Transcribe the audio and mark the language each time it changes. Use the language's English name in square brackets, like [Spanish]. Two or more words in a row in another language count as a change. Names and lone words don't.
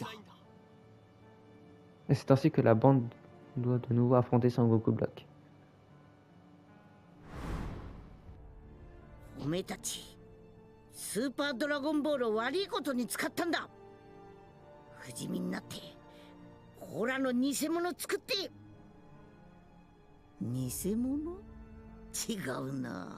[French] Et c'est ainsi que la bande doit de nouveau affronter Sangoku Black. [Japanese] おめえたちスーパードラゴンボールを悪いことに使ったんだ。不死身になってオラの偽物作って。偽物？違うな。